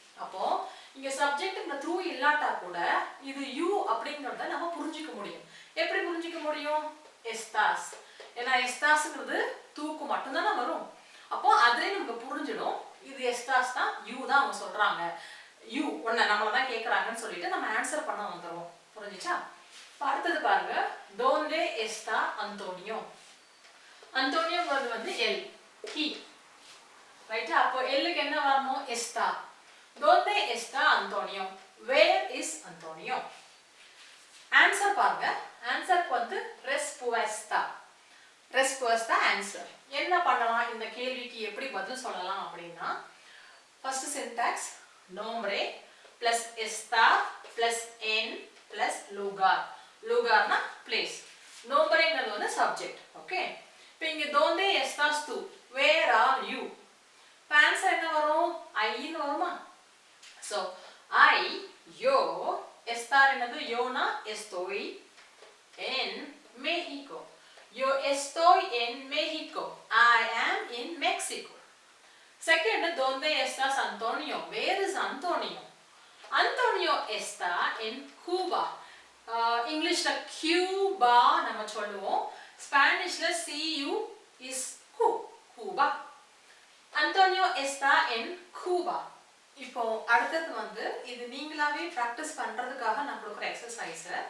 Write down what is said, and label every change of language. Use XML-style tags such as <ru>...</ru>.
<ta>அப்போ இங்க சப்ஜெக்ட்ங்கிற த்ரூ இல்லாட்டா கூட இது யூ அப்படிங்கறத நம்ம புரிஞ்சுக்க முடியும். எப்படி புரிஞ்சுக்க முடியும், estás. ஏன்னா estásங்கிறது தூக்கு மட்டும் தானே வரும். அப்போ அதுலயே நமக்கு புரிஞ்சிடும் இது estás தான், யூ தான் அவங்க சொல்றாங்க, யூ ஒன்ன நம்மள தான் கேக்குறாங்கன்னு சொல்லிட்டு நம்ம ஆன்சர் பண்ண வந்துருவோம். புரிஞ்சுச்சா? அடுத்தது பாருங்க,</ta> <es>donde está Antonio.</es> <ta>Antonio வந்து he. எல்லுக்கு என்ன வரணும்? está.</ta> <es>¿Dónde está Antonio?</es> <en>Where is Antonio? Answer பாருங்க.</en> <ta>ஆன்சருக்கு வந்து respuesta. respuesta answer. என்ன பண்ணலாம் இந்த கேள்விக்கு எப்படி பதில் சொல்லலாம் அப்படின்னா first syntax</ta> <es>nombre plus estar plus en plus lugar.</es> <ta>lugarனா place. nombre-ங்கிறது வந்து subject. ஓகே. இப்போ இங்க</ta> <es>donde estás tú?</es> <en>Where are you?</en> <ta>இப்போ ஆன்சர் என்ன வரும்? I ன்னு வருமா? So I, yo, estar என்னது? YONO estoy en México.</ta> <es>Yo estoy en México.</es> <en>I am in Mexico.</en> <es>Second, ¿dónde estás Antonio?</es> <en>Where is Antonio?</en> <es>Antonio está en Cuba.</es> <ta>Englishல Cuba நம்ம சொல்லுவோம். Spanishல CU is Cuba.</ta> <es>Antonio está en Cuba.</es> <ta>இப்போ அடுத்தது வந்து இது நீங்களாவே practice பண்றதுக்காக நான் கொடுக்குற எக்ஸசைஸ்.</ta>